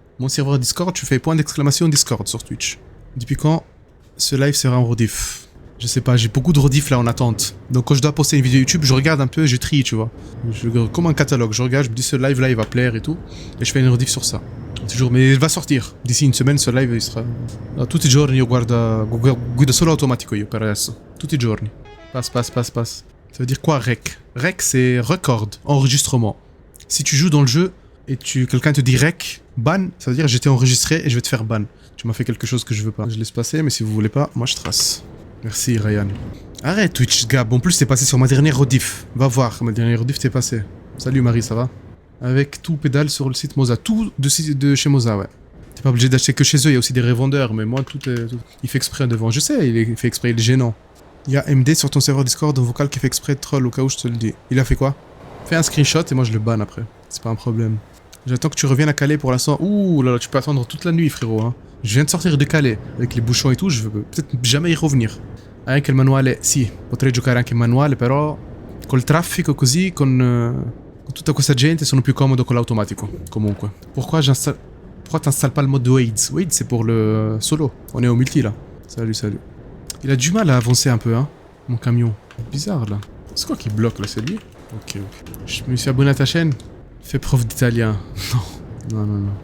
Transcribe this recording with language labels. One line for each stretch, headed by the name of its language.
French: Mon serveur Discord, tu fais point d'exclamation Discord sur Twitch. Depuis quand ce live sera en rediff? Je sais pas, j'ai beaucoup de rediff là en attente. Donc quand je dois poster une vidéo YouTube, je regarde un peu, je trie, tu vois. Comme un catalogue, je regarde, je me dis ce live là il va plaire et tout. Et je fais une rediff sur ça. Toujours, mais il va sortir. D'ici une semaine, ce live il sera...
Italian: Tutti i giorni io guido solo automatico io per adesso. Tutti i giorni.
French: Passe. Ça veut dire quoi rec? Rec c'est record, enregistrement. Si tu joues dans le jeu et quelqu'un te dit rec, ban, ça veut dire j'étais enregistré et je vais te faire ban. Tu m'as fait quelque chose que je veux pas. Je laisse passer, mais si vous voulez pas, moi je trace. Merci Ryan. Arrête Twitch Gab, en plus t'es passé sur ma dernière rediff. Va voir, ma dernière rediff t'es passé. Salut Marie, ça va? Avec tout pédale sur le site Moza. Tout de chez Moza, ouais. T'es pas obligé d'acheter que chez eux, il y a aussi des revendeurs, mais moi tout est... Il fait exprès devant. Je sais, il fait exprès, il est gênant. Il y a MD sur ton serveur Discord en vocal qui fait exprès de troll au cas où je te le dis. Il a fait quoi? Fais un screenshot et moi je le banne après. C'est pas un problème. J'attends que tu reviennes à Calais pour l'instant. Ouh là là, tu peux attendre toute la nuit frérot. Hein. Je viens de sortir de Calais. Avec les bouchons et tout, je veux peut-être jamais y revenir.
Italian: Anche il manuale, sì, potrei giocare anche in manuale, però col traffico così, con tutta questa gente, sono più comodo con l'automatico. Comunque.
French: Pourquoi t'installes pas le mode de Wade? Wade, c'est pour le solo. On est au multi là. Salut, salut. Il a du mal à avancer un peu, hein, mon camion. Bizarre là. C'est quoi qui bloque là? C'est lui? Ok, ok. Je me suis abonné à ta chaîne. Fais preuve d'italien. Non.